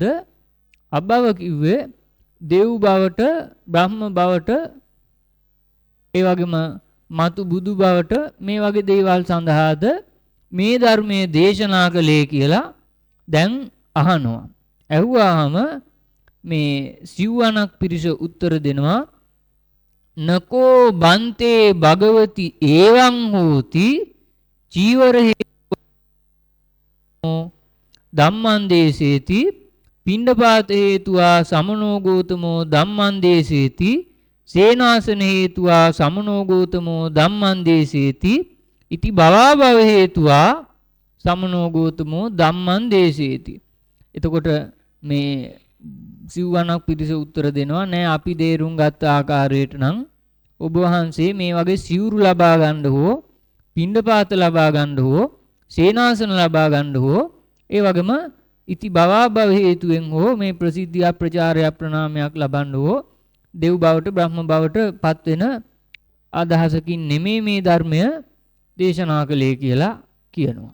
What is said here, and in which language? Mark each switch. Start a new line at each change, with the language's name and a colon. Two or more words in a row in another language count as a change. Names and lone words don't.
Sinhala: අභව කිව්වේ දෙව් බවට බ්‍රහ්ම බවට ඒ වගේම මතු බුදු බවට මේ වගේ දේවල් සඳහාද මේ ධර්මයේ දේශනා කළේ කියලා දැන් අහනවා. ඇහුවාම මේ සිව්වණක් පිරිස උත්තර දෙනවා.
Pali: නකෝ බන්තේ භගවති ඒවං හෝති චීවර හේතුවා ධම්මං දේසේති පිණ්ඩපාත හේතුවා සමනෝ ගෝතමෝ ධම්මං දේසේති සේනාසන හේතුවා සමනෝ ගෝතමෝ ධම්මං දේසේති ඉති භවා භව හේතුවා සමනෝ ගෝතමෝ ධම්මං දේසේති.
Sinhala: එතකොට මේ සිව්වණක් පිරිස උත්තර දෙනවා නෑ අපි දේරුම් ගත්ත ආකාරයට නම් ඔබ වහන්සේ මේ වගේ සිවුරු ලබා ගන්න හෝ පිණ්ඩපාත ලබා ගන්න හෝ සේනාසන ලබා ගන්න හෝ ඒ වගේම
Pali: ඉති භවා භව
Sinhala: හේතුවෙන් හෝ මේ ප්‍රසිද්ධිය ප්‍රචාරය ප්‍රණාමයක් ලබන්න හෝ දෙව් බවට බ්‍රහ්ම බවට පත් වෙන අදහසකින් නෙමෙයි මේ ධර්මය දේශනා කළේ කියලා කියනවා.